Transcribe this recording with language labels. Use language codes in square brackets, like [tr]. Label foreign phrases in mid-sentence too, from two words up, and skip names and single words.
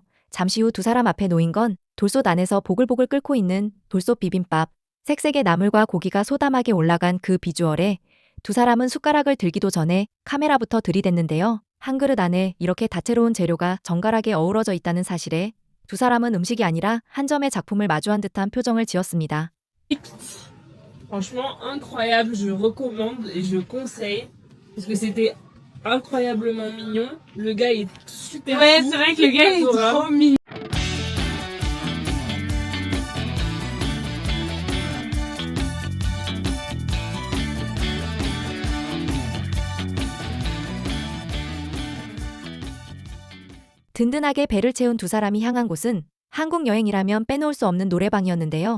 [ko] 잠시 후 두 사람 앞에 놓인 건 돌솥 안에서 보글보글 끓고 있는 돌솥 비빔밥. 색색의 나물과 고기가 소담하게 올라간 그 비주얼에 두 사람은 숟가락을 들기도 전에 카메라부터 들이댔는데요. 한 그릇 안에 이렇게 다채로운 재료가 정갈하게 어우러져 있다는 사실에 두 사람은 음식이 아니라 한 점의 작품을 마주한 듯한 표정을 지었습니다. [fr] Franchement incroyable, je recommande et je conseille parce que c'était incroyablement mignon. Le gars est super Ouais, cool, c'est vrai que le gars est adorable. trop mignon. [ko] 든든하게 배를 채운 두 사람이 향한 곳은 한국 여행이라면 빼놓을 수 없는 노래방이었는데요.